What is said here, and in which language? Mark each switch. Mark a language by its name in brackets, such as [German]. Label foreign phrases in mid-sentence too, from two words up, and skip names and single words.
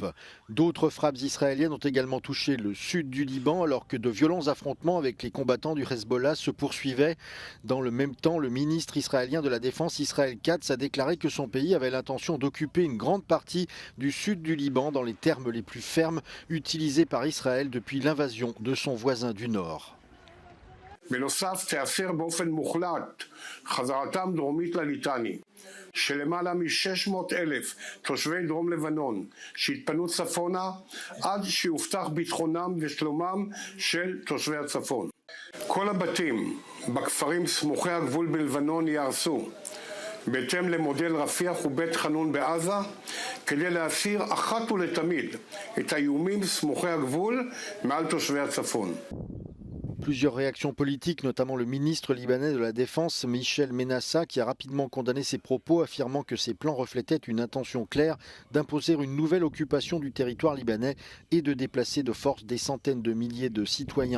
[French] D'autres frappes israéliennes ont également touché le sud du Liban alors que de violents affrontements avec les combattants du Hezbollah se poursuivaient. Dans le même temps, le ministre israélien de la Défense, Israël Katz, a déclaré que son pays avait l'intention d'occuper une grande partie du sud du Liban dans les termes les plus fermes utilisés par Israël depuis l'invasion de son voisin du nord. [Hebrew] בנוסף תאפשר באופן מוחלט חזרתם דרומית לליטני של למעלה מ-600,000 תושבי דרום לבנון שהתפנו צפונה עד שיובטח ביטחונם ושלומם של תושבי הצפון. כל הבתים בכפרים סמוכי הגבול בלבנון ייהרסו בהתאם למודל רפיח ובית חנון בעזה כדי להסיר אחת ולתמיד את האיומים סמוכי הגבול מעל תושבי הצפון. [French] Plusieurs réactions politiques, notamment le ministre libanais de la Défense, Michel Menassa, qui a rapidement condamné ces propos, affirmant que ces plans reflétaient une intention claire d'imposer une nouvelle occupation du territoire libanais et de déplacer de force des centaines de milliers de citoyens.